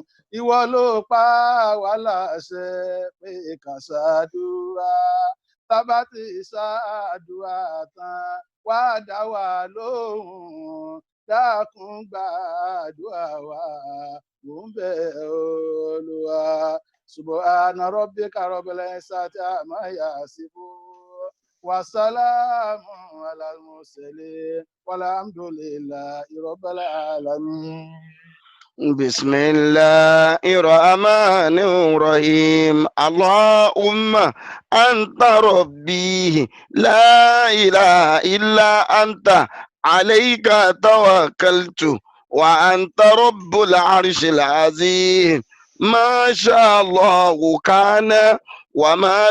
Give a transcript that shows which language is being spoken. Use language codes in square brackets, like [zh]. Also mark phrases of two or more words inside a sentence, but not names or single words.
[yo] Ìwọ ló pa wá láṣẹ pé ká ṣàdúrà. tábà ti ṣàdúrà tán wá dá wa lóhùn dákun gbàdúrà wa mò ń bẹ̀ Olúwa. [ar] سبحان ربك رب العزة عما يصفون وسلام على المرسلين والحمد لله رب العالمين. بسم الله الرحمن الرحيم اللهم أنت ربي لا إله إلا أنت عليك توكلت وأنت رب العرش العظيم ما شاء الله كان وما